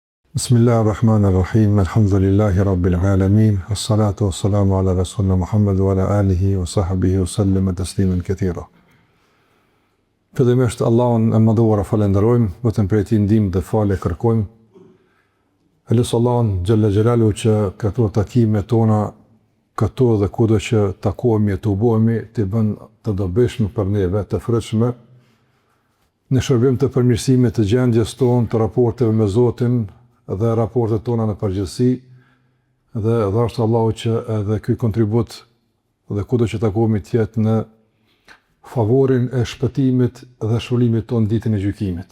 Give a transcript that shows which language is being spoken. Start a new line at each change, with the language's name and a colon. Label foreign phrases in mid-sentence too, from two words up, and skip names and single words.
Arabic: بسم الله الرحمن الرحيم، الحمد لله رب العالمين، الصلاة والسلام على رسولنا محمد وعلى آله وصحبه وسلم تسليما كثيرا.
Albanian: Fillimisht Allahun e madhuar falenderojmë, vetëm prej tij ndihmë dhe falë kërkojmë. Elusi Allahun
Arabic: جل جلاله
Albanian: që këto takime tona, këto dhe kudo që takohemi e të bëhemi, të bën të dobishme për neve, të frytshme, në shërbim të përmirësimit të gjendjes tonë, të raporteve me Zotin dhe raportet tona në përgjithësi, dhe dhashtë Allahu që edhe ky kontribut dhe kudo që takohemi të jetë në favorin e shpëtimit dhe shpëlimit tonë ditën e gjykimit.